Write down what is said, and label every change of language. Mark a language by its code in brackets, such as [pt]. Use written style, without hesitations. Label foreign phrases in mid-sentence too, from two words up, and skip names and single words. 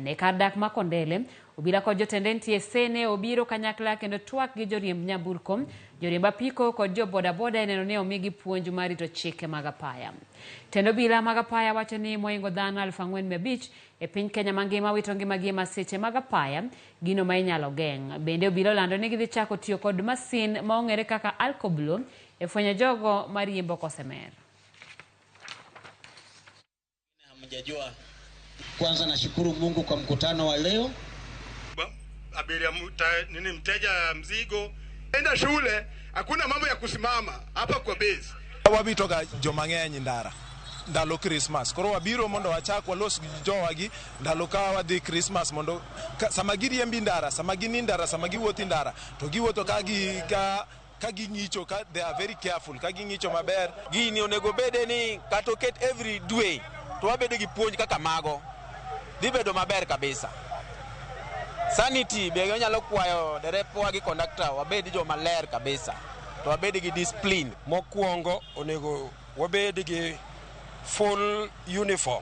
[luo] E kar dak ma Kondele, obila kod jotende NTSA ne obiro kanyakla kendo twak gi joriemb nyamburko, joriemb apiko kod jo bodaboda eneno ne omigi puonj mar rito chike mag apaya. Tendo obila mag apaya wacho ni moingo dhano 4,500 e piny Kenya mangima wito ngimagi e masiche mag apaya, gino ma inyalo geng'. Bende obila olando ni gidhi chako tiyo kod masin ma ong'ere kaka alkoblo e fwenyo jogo mariembo kosemer. [sw] Hamjajua. Kwanza nashukuru Mungu kwa mkutano wa leo. Abiria mteja mzigo enda shule, hakuna mambo ya kusimama hapa kwa base. [luo] Wabitoga jomang'eny ndara ndalo Christmas koro wabiro mondo wachak walos jowagi ndalo ka wadhi Christmas mondo sama giriembi ndara, sama gini ndara, sama giwuothi ndara to giwuotho ka ging'icho ka [en] they are very careful [luo] ka ging'icho maber. Gini onego bede ni kata oket every dwe to wabede gi puonj kaka mago dhi bedo maber kabisa. Sanity be nyalo kwayo derepwa gi conductor wabed jo maler kabisa to wabed gi discipline. Mokwongo onego wabed gi [en] full uniform.